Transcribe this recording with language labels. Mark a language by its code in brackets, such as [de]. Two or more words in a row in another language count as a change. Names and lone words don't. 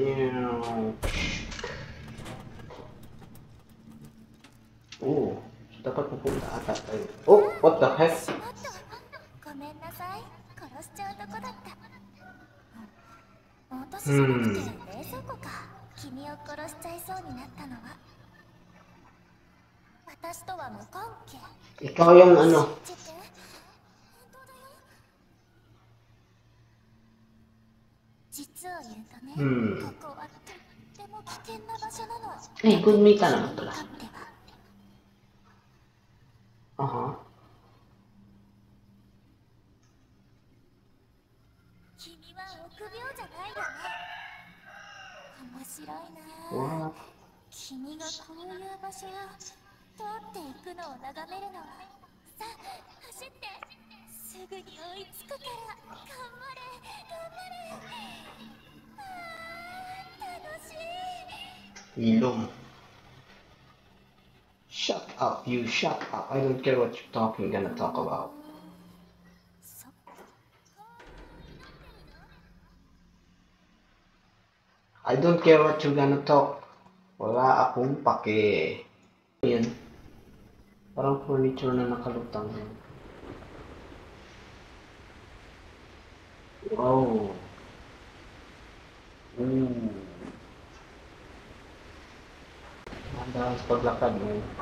[tl] Dapat pupunta ata tayo. [en] What the heck? [ja] ごめんなさい。殺しちゃうとこだった。私じゃなくて冷蔵庫か。君を殺しちゃいそうになったのは。私とは無関係。 [tl] Ikaw yung ano. [ja] 信じて。本当だよ。実を言うとね、ここはとっても危険な場所なの。 [en] Good meet [tl] ka naman pala. [ja] 勝っては。君は臆病じゃないよね。面白いな。君がこういう場所を通っていくのを眺めるのは。さあ、走って。すぐに追いつくから。頑張れ。楽しい。 [tl] Ilong. [en] Shut up, you shut up. I don't care what you're gonna talk about. I don't care what you're gonna talk. [tl] Wala akong pake. Yan. Parang furniture na nakalutang. Wow. Handa sa paglakad mo.